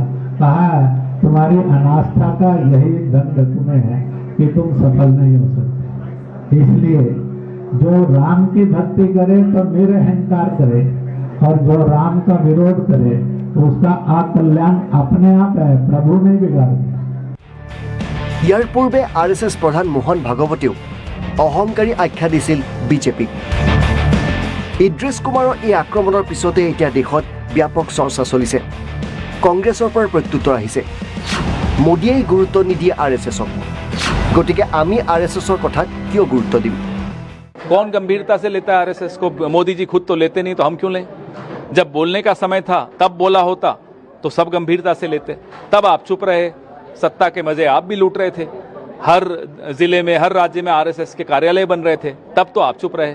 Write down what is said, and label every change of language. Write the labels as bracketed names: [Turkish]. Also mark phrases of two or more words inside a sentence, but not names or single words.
[Hindi] कहा तुम्हारी अनास्था का यही दंड तुम्हें है कि तुम सफल नहीं हो सकते। इसलिए जो राम की भक्ति करे तो निरअहंकार करे, और जो राम का विरोध करे उसका अकल्याण अपने आप है, प्रभु ने बिगाड़ दिया। [Assamese] ইয়াৰ পূৰ্বে RSS প্ৰধান মোহন ভাগৱতেও অহংকাৰী আখ্যা দিছিল বিজেপিক। ইদ্ৰিছ কুমাৰৰ এই আক্ৰমণৰ পিছতে এতিয়া দেশত ব্যাপক চৰ্চা চলিছে। কংগ্ৰেছৰ পৰা প্ৰত্যুত্তৰ আহিছে, মোদীয়ে গুৰুত্ব নিদিয়ে RSSক, গতিকে আমি RSSৰ কথাত কিয় গুৰুত্ব দিম? [Hindi] कौन गंभीरता से लेता है आरएसएस को? मोदी जी खुद तो लेते नहीं, तो हम क्यों लें? जब बोलने का समय था तब बोला होता तो सब गंभीरता से लेते, तब आप चुप रहे, सत्ता के मजे आप भी लूट रहे थे। हर जिले में, हर राज्य में आरएसएस के कार्यालय बन रहे थे, तब तो आप चुप रहे।